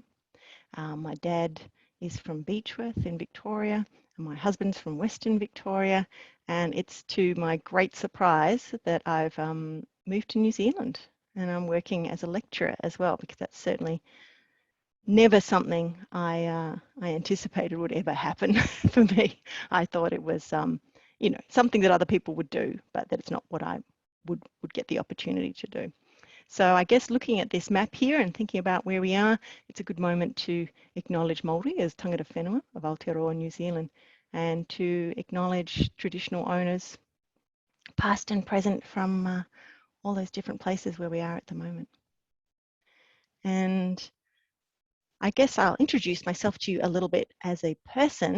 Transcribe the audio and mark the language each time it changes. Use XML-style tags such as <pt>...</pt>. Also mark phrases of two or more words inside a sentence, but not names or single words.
<en>My dad is from Beechworth in Victoria, and my husband's from Western Victoria, and it's to my great surprise that I've moved to New Zealand, and I'm working as a lecturer as well, because that's certainly never something I anticipated would ever happen for me. I thought it was, you know, something that other people would do, but that it's not what I would get the opportunity to do. So I guess looking at this map here and thinking about where we are, it's a good moment to acknowledge Māori as</en> <mi>tangata whenua</mi> <en>of Aotearoa, New Zealand, and to acknowledge traditional owners, past and present, from all those different places where we are at the moment. And I guess I'll introduce myself to you a little bit as a person.</en>